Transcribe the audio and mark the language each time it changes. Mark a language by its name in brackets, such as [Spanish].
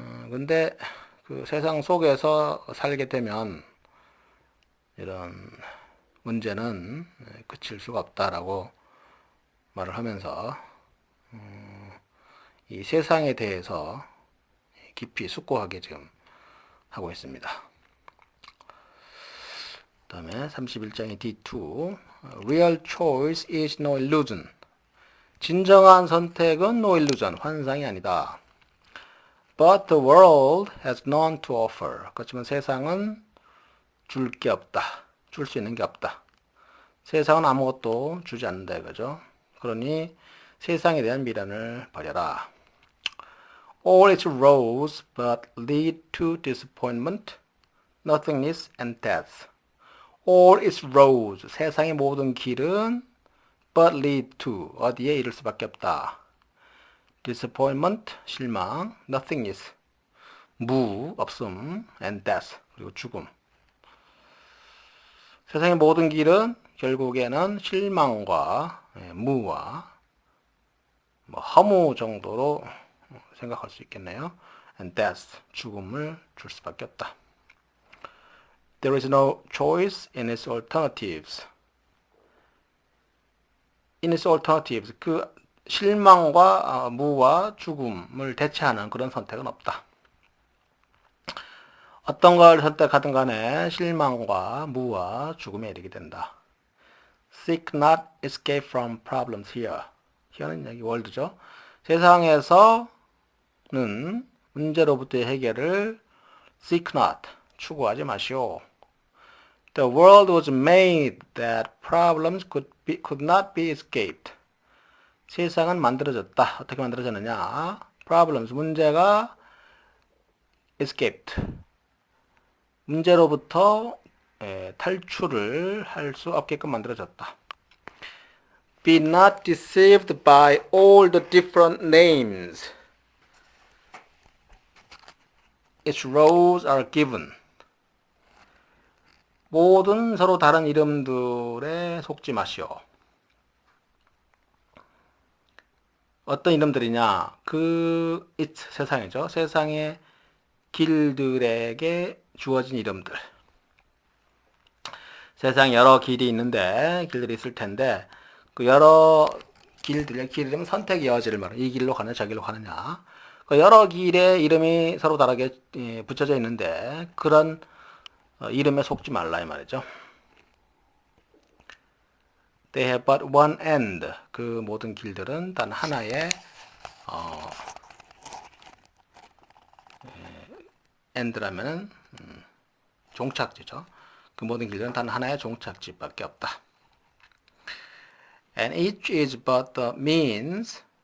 [Korean] 근데 그 세상 속에서 살게 되면 이런 문제는 그칠 수가 없다라고 말을 하면서 이 세상에 대해서 깊이 숙고하게 지금 하고 있습니다. 그 다음에 31장의 [English] D2 Real choice is no illusion. [Korean] 진정한 선택은 [English] no illusion, [Korean] 환상이 아니다. [English] But the world has none to offer. [Korean] 그렇지만 세상은 줄 게 없다. 줄 수 있는 게 없다. 세상은 아무것도 주지 않는다 이거죠. 그러니 세상에 대한 미련을 버려라. [English] All its roads but lead to disappointment, nothingness and death. All its roads, [Korean] 세상의 모든 길은 [English] but lead to, [Korean] 어디에 이를 수밖에 없다. disappointment, 실망, nothingness, 무, 없음, [English] and death, [Korean] 그리고 죽음. 세상의 모든 길은 결국에는 실망과 무와 뭐 허무 정도로 생각할 수 있겠네요. [English] and death, [Korean] 죽음을 줄 수밖에 없다. [English] There is no choice in its alternatives. in its alternatives, [Korean] 그 실망과 무와 죽음을 대체하는 그런 선택은 없다. 어떤 걸 선택하든 간에 실망과 무와 죽음에 이르게 된다. [English] Seek not escape from problems here. [Korean] here는 여기 월드죠. 세상에서는 문제로부터의 해결을 [English] seek not, [Korean] 추구하지 마시오. [English] The world was made that problems could not be escaped. [Korean] 세상은 만들어졌다. 어떻게 만들어졌느냐? [English] Problems, 문제가 escaped. [Korean] 문제로부터 탈출을 할 수 없게끔 만들어졌다. [English] Be not deceived by all the different names. Its roles are given. [Korean] 모든 서로 다른 이름들에 속지 마시오. 어떤 이름들이냐? 그 it, 세상이죠. 세상의 길들에게 주어진 이름들. 세상에 여러 길이 있는데 길들이 있을 텐데 그 여러 길들의 길 이름은 선택의 여지를 말해. 이 길로 가느냐 저 길로 가느냐. 그 여러 길의 이름이 서로 다르게 붙여져 있는데 그런 이름에 속지 말라 이 말이죠. [English] They have but one end. [Korean] 그 모든 길들은 단 하나의 end라면은 종착지죠. 그 모든 길들은 단 하나의 종착지밖에 없다. [English] And each is but the means.